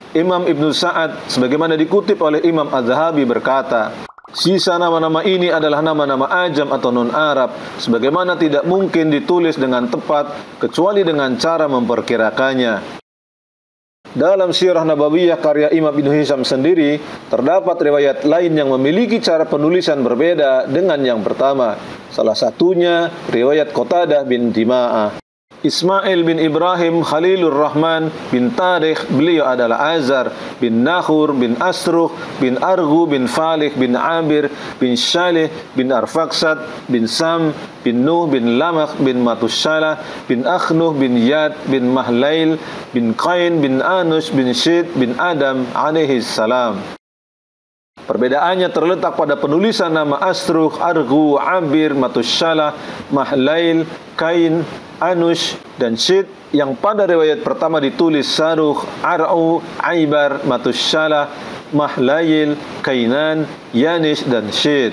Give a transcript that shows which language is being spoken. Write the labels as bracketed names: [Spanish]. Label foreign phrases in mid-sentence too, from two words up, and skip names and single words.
[Indonesian] Imam Ibnu Sa'ad, sebagaimana dikutip oleh Imam Az-Zahabi berkata, sisa nama-nama ini adalah nama-nama ajam atau non-Arab, sebagaimana tidak mungkin ditulis dengan tepat kecuali dengan cara memperkirakannya. Dalam Sirah Nabawiyah karya Imam Ibnu Hisham sendiri, terdapat riwayat lain yang memiliki cara penulisan berbeda dengan yang pertama. Salah satunya riwayat Qatadah bin Dima'ah. Ismail bin Ibrahim Khalilur Rahman bin Tarikh, beliau adalah Azar bin Nahur bin Asruh bin Arghu bin Falikh bin Abir bin Shalih bin Arfaksat bin Sam bin Nuh bin Lamakh bin Matushalah bin Akhnuh bin Yad bin Mahlail bin Qain bin Anush bin Syid bin Adam [Arabic] عليه السلام. [Indonesian] Perbedaannya terletak pada penulisan nama Asruh, Arghu, Abir, Matushalah, Mahlail, Qain, Anush, dan Syid, yang pada riwayat pertama ditulis Saruh, Ar'u, Aibar, Matushalah, Mahlail, Kainan, Yanish, dan Syid.